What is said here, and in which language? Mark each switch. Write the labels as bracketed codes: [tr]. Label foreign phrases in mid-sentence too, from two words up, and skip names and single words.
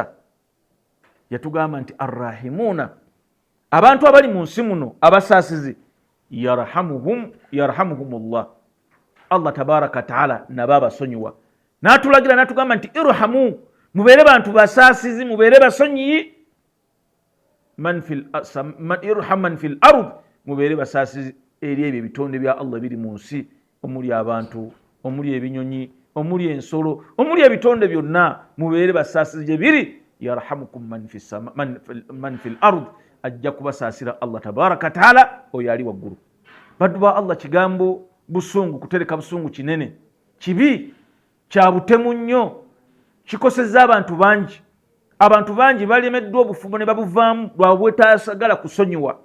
[lg] Yatugamba nti arrahimuuna, abantu abali mu nsi muno abasaasizi, yarhamuhumullah, [ar] الله تبارك تعالى [lg] nabo abasonyiwa. N'atulagira n'atugamba nti irhamu, mubeere bantu basaasizi, mubeere basonyiyi. [ar] ارحم من في الأرض, [lg] mubeere basaasizi eri ebyo ebitonde bya Allah biri mu nsi, omuli abantu, omuli ebinyonyi, omuli ensolo, omuli ebitonde byonna, mubeere basaasizi gye biri. [ar] يرحمكم من في الأرض, [lg] ajja kubasaasira [ar] الله تبارك تعالى [lg] oyo ali waggulu. Baddu ba Allah, kigambo busungu, kutereka busungu kinene, kibi, kya butemu nnyo, kikosezza abantu bangi. Abantu bangi balemeddwa obufumbo ne babuvaamu lwa bwetaagala kusonyiwa.